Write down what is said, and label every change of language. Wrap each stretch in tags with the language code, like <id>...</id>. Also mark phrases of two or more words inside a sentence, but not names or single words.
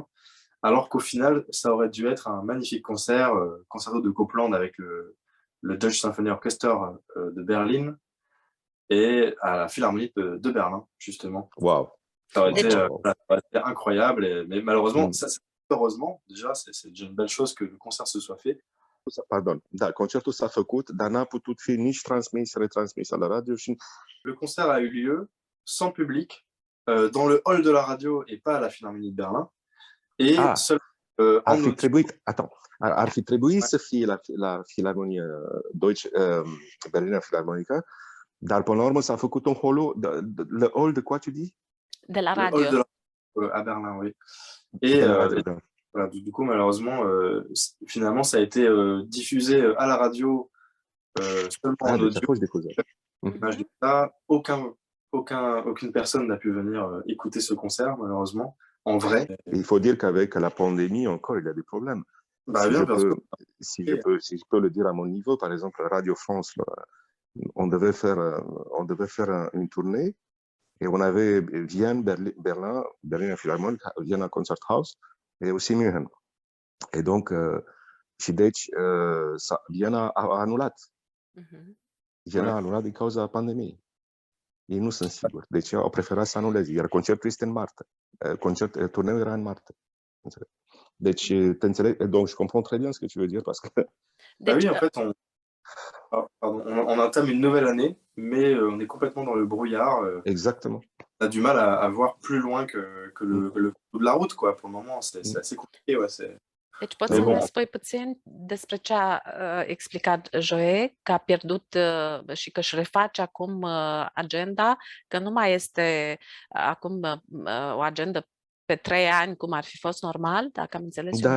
<fr>Alors qu'au final, ça aurait dû être un magnifique concert, concerto de Copland avec le Deutsche Symphony Orchestra de Berlin et à la Philharmonie de Berlin, justement. Wow. Ça aurait été, Wow. ça aurait été incroyable, mais malheureusement, Mm. heureusement, déjà, c'est déjà une belle chose que le concert se soit fait. Pardon,</fr> <ro>da, concertul s-a făcut, dar n-a putut fi nici transmis, retransmis la radio și...</ro> <fr>Le concert a eu lieu sans public, dans le hall de la radio et pas à la Philharmonie de Berlin. Et seul,</fr> <ro>ar fi trebuit, ar fi trebuit să fie la Filarmonie Deutsche Berliner Philharmonică, dar până la urmă s-a făcut un</ro> <fr>le hall de quoi tu dis? De la le hall radio. de la, à Berlin, oui. Et voilà, du coup, malheureusement, finalement, ça a été diffusé à la radio seulement en audio. Image de ça, aucune personne n'a pu venir écouter ce concert, malheureusement, en vrai. Il faut dire qu'avec la pandémie, encore, il y a des problèmes. Si je peux le dire à mon niveau, par exemple, Radio France, là, on devait faire une tournée et on avait Vienne, Berlin Philharmonic, Vienna Concerthaus et aussi München. Et donc,</fr> <ro>și deci, Viena a anulat. Viena a anulat din cauza pandemiei. Ei nu sunt siguri. Deci au preferat să anuleze. Iar concertul este în martie. Turneul era în martie. Deci, te înțeleg?</ro> <fr>Donc, je comprends très bien ce que tu veux dire parce que... oui, en fait, on entame une nouvelle année, mais on est complètement dans le brouillard. Exactement. On a du mal à voir plus loin que le bout de la route, quoi. Pour le moment, c'est assez compliqué, ouais.</fr> <ro>Deci poți să ne spui puțin despre ce a explicat Joe, că a pierdut și că își reface acum agenda, că nu mai este acum o agenda pe 3 ani cum ar fi fost normal, dacă am înțeles da,</ro>